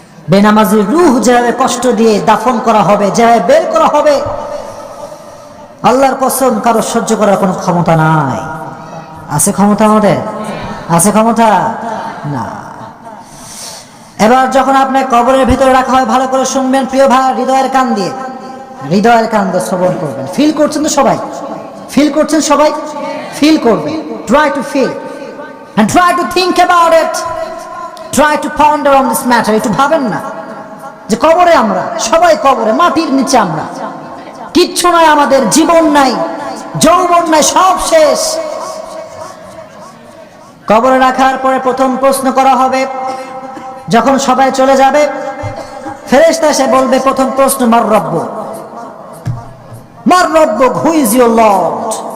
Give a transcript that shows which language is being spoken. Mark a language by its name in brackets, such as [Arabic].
[Bangla] বেনামাজি রূহ যেভাবে কষ্ট দিয়ে দাফন করা হবে, যেভাবে বের করা হবে, আল্লাহর কসম কারো সহ্য করার কোনো ক্ষমতা নাই। আছে ক্ষমতা? আমাদের আছে ক্ষমতা? না। এবার যখন আপনার কবরের ভিতরে রাখা হয়, ভালো করে শুনবেন প্রিয় ভাই, হৃদয়ের কান দিয়ে, হৃদয়ের কান দিয়ে শ্রবণ করবেন। ফিল করছেন তো সবাই? ফিল করছেন সবাই? ফিল করবেন। [English] Try to feel and try to think about it, try to ponder on this matter. [Bangla] একটু ভাবেন না যে কবরে আমরা সবাই, কবরে মাটির নিচে আমরা, কিচ্ছু নাই, আমাদের জীবন নাই, যৌবন নাই, সব শেষ। কবরে রাখার পরে প্রথম প্রশ্ন করা হবে, যখন সবাই চলে যাবে, ফেরেশতা এসে বলবে প্রথম প্রশ্ন, [Arabic] মার রব্বু, মার রব্বু, [English] Who is your lord?